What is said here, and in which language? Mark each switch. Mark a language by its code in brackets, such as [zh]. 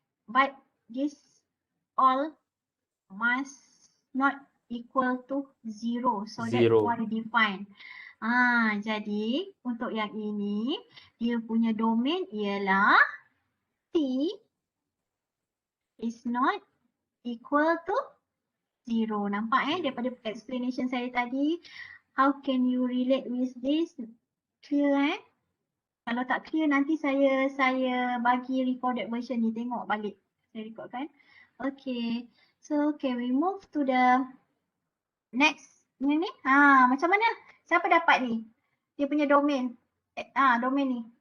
[en] But this all must not equal to 0. So that's Zero. why define. [ms] Jadi untuk yang ini dia punya domain ialah [en] T is not equal to 0. [ms] Nampak daripada explanation saya tadi. [en] How can you relate with this? [ms] Clear Kalau tak clear nanti saya bagi recorded version ni, tengok balik. Saya recordkan. Okay. [en] So can we move to the next [ms] ni? Macam mana? Siapa dapat ni? Dia punya domain. Domain ni.